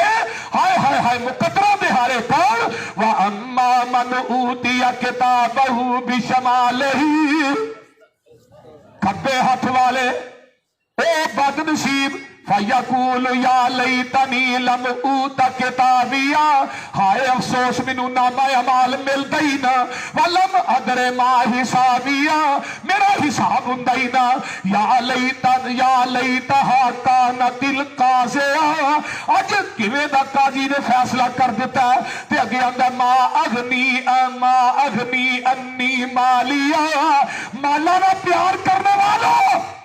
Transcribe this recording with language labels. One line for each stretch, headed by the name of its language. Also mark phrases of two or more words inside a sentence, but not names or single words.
Punjabi: ہائے ہائے ہائے مقدرا دے ہارے کون,
Arabic: وأما من أوتي كتابه بشماله,
Punjabi: کھبے ہاتھ والے او بدنصیب,
Arabic: فيقول يا ليتني لم أوت كتابيه,
Punjabi: ہائے افسوس مینوں نامہ اعمال ملدا ہی نہ,
Arabic: ولم أدر ما حسابيه,
Punjabi: میرا حساب ہوندا ہی نہ,
Arabic: يا ليتها كانت القاضية,
Punjabi: اج کیویں دا قاضی نے فیصلہ کر دتا ہے، تے اگے آندا
Arabic: ما أغنى عني ماليه,
Punjabi: مالا نہ پیار کرنے والوں,